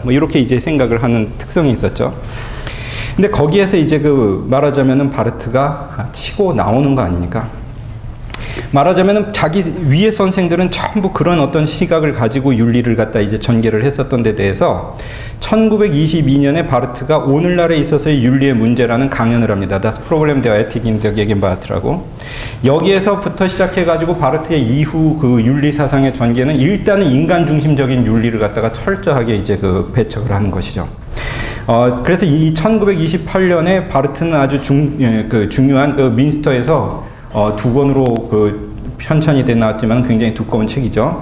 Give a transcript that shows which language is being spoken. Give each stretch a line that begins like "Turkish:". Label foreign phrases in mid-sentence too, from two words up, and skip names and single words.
Korean: 뭐 이렇게 이제 생각을 하는 특성이 있었죠. 근데 거기에서 이제 그 말하자면은 바르트가 치고 나오는 거 아닙니까? 말하자면은 자기 위의 선생들은 전부 그런 어떤 시각을 가지고 윤리를 갖다 이제 전개를 했었던 데 대해서 1922년에 바르트가 오늘날에 있어서의 윤리의 문제라는 강연을 합니다. Das Problem der Ethik in der Gegenwart라고. 여기에서부터 시작해가지고 바르트의 이후 그 윤리 사상의 전개는 일단은 인간 중심적인 윤리를 갖다가 철저하게 이제 그 배척을 하는 것이죠. 그래서 이 1928년에 바르트는 아주 중요한 그 민스터에서 두 권으로 그 편찬이 돼 나왔지만 굉장히 두꺼운 책이죠.